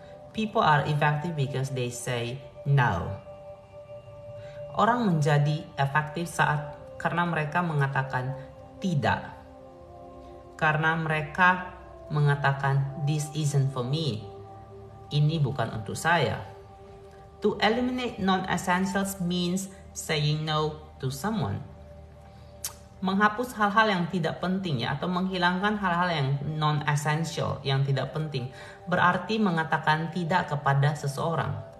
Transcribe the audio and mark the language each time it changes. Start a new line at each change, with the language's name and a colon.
English: People are effective because they say no.
Indonesian: Orang menjadi efektif karena mereka mengatakan tidak. Karena mereka mengatakan
English: this isn't for me.
Indonesian: Ini bukan untuk saya.
English: To eliminate non-essentials means saying no to someone.
Indonesian: Menghapus hal-hal yang tidak penting ya, atau menghilangkan hal-hal yang non-essential, yang tidak penting, berarti mengatakan tidak kepada seseorang.